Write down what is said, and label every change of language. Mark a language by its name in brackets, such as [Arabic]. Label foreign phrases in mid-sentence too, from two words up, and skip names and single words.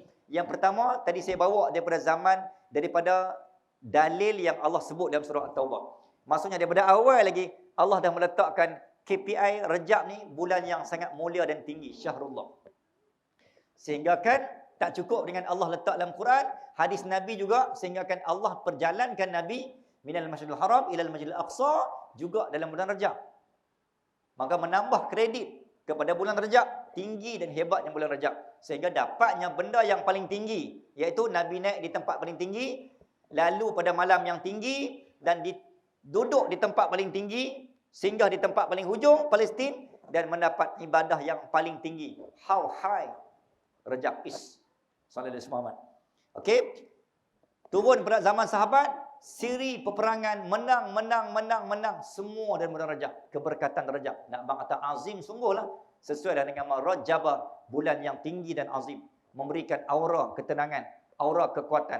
[Malay] Yang pertama, tadi saya bawa daripada dalil yang Allah sebut dalam surah At-Taubah. Maksudnya daripada awal lagi, Allah dah meletakkan KPI Rejab ni bulan yang sangat mulia dan tinggi, Syahrullah. Sehingga kan tak cukup dengan Allah letak dalam Quran, hadis Nabi juga, sehingga kan Allah perjalankan Nabi [Arabic] من المسجد الحرام إلى المسجد الأقصى [Malay] juga dalam bulan Rejab. Maka menambah kredit kepada bulan Rejab, tinggi dan hebatnya bulan Rejab. Sehingga dapatnya benda yang paling tinggi, iaitu Nabi naik di tempat paling tinggi, lalu pada malam yang tinggi, dan duduk di tempat paling tinggi, singgah di tempat paling hujung, Palestin, dan mendapat ibadah yang paling tinggi. [English] How high Rejab is. [Arabic] صلى الله عليه وسلم. [Malay] Okey. Turun pada zaman sahabat, siri peperangan, menang semua dalam bulan Rejab. Keberkatan Rejab. Nak bang kata azim sungguhlah. Sesuai dengan nama Rajab, bulan yang tinggi dan azim, memberikan aura ketenangan, aura kekuatan.